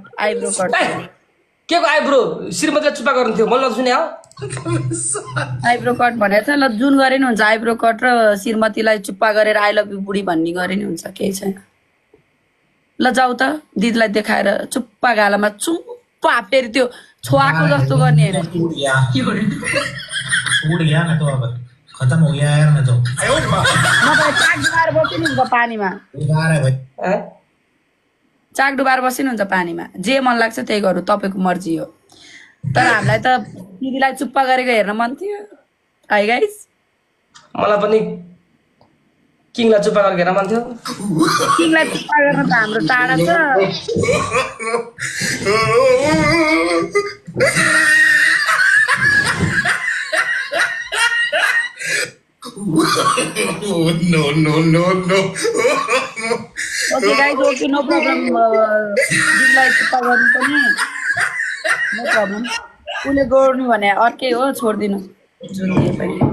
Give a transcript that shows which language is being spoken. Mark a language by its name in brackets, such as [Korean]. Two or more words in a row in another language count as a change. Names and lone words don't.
[Nepali] के को आइब्रो श्रीमतीलाई चुपा गर्नु थियो मलाई नसुने हो आइब्रो कट भनेको छ ल जुन गरे नि हुन्छ आइब्रो कट र श्रीमतीलाई चुप्पा गरेर [English] I love you [Nepali] बुढी भन्ने गरे नि हुन्छ केही छैन ल जाऊ त दिदीलाई देखाएर चुप्पा गालामा चुप्पा फेरि त्यो छोवाको जस्तो गर्ने हैन [Hindi] टूट गया मैं तो अब खत्म हो गया यार मैं तो [Nepali] नभए चाक डुबाएर बस्नु हुन्छ पानीमा [Hindi] बेकार है भाई [Nepali] चाक डुबाएर बस्नु हुन्छ पानीमा जे मन लाग्छ त्यही गरौँ तपाईँको मर्जी हो तर हामीलाई त दिदीलाई चुप्पा गरेको हेर्न मन थियो है गाइस मलाई पनि किङलाई चुपा गरेर हेर्न मन थियो किङलाई चुप्पा गर्न त हाम्रो टाढा छ [English] okay guys okay no problem [Nepali] दिदीलाई चुप्पा गर्नु पनि [English] no problem [Nepali] उसले गर्नु भने अर्कै हो छोडिदिनु जुन दिए पनि